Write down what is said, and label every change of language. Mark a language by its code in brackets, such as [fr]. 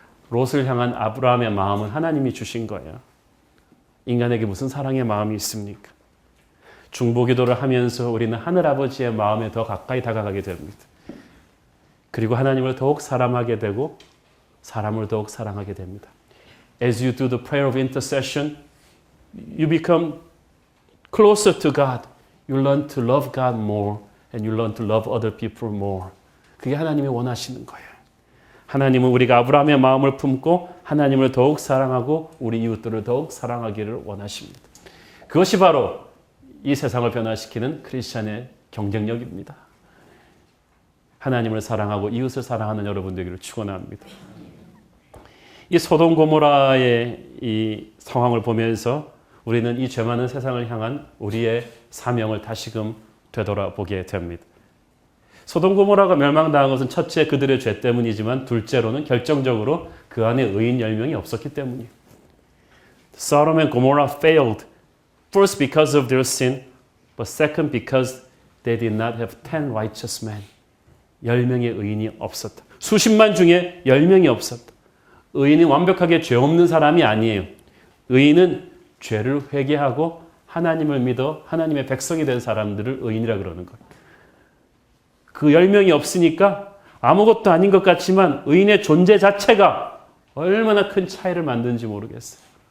[ko] 롯을 향한 아브라함의 마음은 하나님이 주신 거예요. 인간에게 무슨 사랑의 마음이 있습니까? 중보기도를 하면서 우리는 하늘아버지의 마음에 더 가까이 다가가게 됩니다. 그리고 하나님을 더욱 사랑하게 되고 사람을 더욱 사랑하게 됩니다. [en] As you do the prayer of intercession, you become closer to God. You learn to love God more and you learn to love other people more. [ko] 그게 하나님이 원하시는 거예요. 하나님은 우리가 아브라함의 마음을 품고 하나님을 더욱 사랑하고 우리 이웃들을 더욱 사랑하기를 원하십니다. 그것이 바로 이 세상을 변화시키는 크리스찬의 경쟁력입니다. 하나님을 사랑하고 이웃을 사랑하는 여러분 되기를 축원합니다. 이 소돔 고모라의 이 상황을 보면서 우리는 이 죄 많은 세상을 향한 우리의 사명을 다시금 되돌아보게 됩니다. 소돔 고모라가 멸망당한 것은 첫째 그들의 죄 때문이지만 둘째로는 결정적으로 그 안에 의인 10명이 없었기 때문이에요. [en] Sodom and Gomorrah failed first because of their sin, but second because they did not have 10 righteous men. [ko] 10명의 의인이 없었다. 수십만 중에 10명이 없었다. 의인이 완벽하게 죄 없는 사람이 아니에요. 의인은 죄를 회개하고 하나님을 믿어 하나님의 백성이 된 사람들을 의인이라 그러는 거예요. 그 10명이 없으니까 아무것도 아닌 것 같지만 의인의 존재 자체가 얼마나 큰 차이를 만드는지 모르겠어요.